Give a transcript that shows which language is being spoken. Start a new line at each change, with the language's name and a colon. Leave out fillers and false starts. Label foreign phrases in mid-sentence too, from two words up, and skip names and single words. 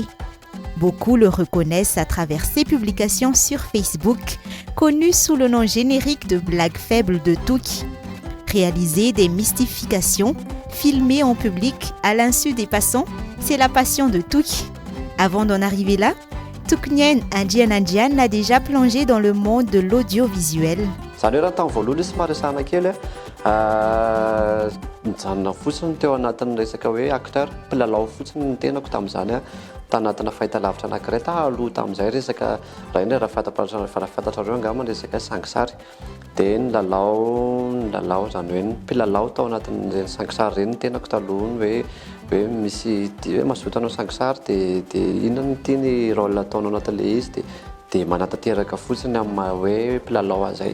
French: Beaucoup le reconnaissent à travers ses publications sur Facebook, connues sous le nom générique de Blague faible de Tuk. Réaliser des mystifications, filmer en public à l'insu des passants, c'est la passion de Tuk. Avant d'en arriver là, Tuknyen Anjian a déjà plongé dans le monde de l'audiovisuel.
Malagasy: Zany hoe raha tamin'ny voalohany somary sana kely mijanona fotsiny teo anatin'ny resaka hoe acteur mpilalao fotsiny ny tenako tamin'izany tanatina fahitalavitra anankiray taloha tamin'izay resaka raha iny raha fantatrareo angamba ny resaka sangisary dia ny lalao zany hoe mpilalao tao anatin'ny sangisary ireny ny tenako taloha hoe misy hoe mazoto anao sangisary dia inona no tiany rôle ataonao anatin'ilay izy dia manatanteraka fotsiny amin'ny hoe mpilalao azay.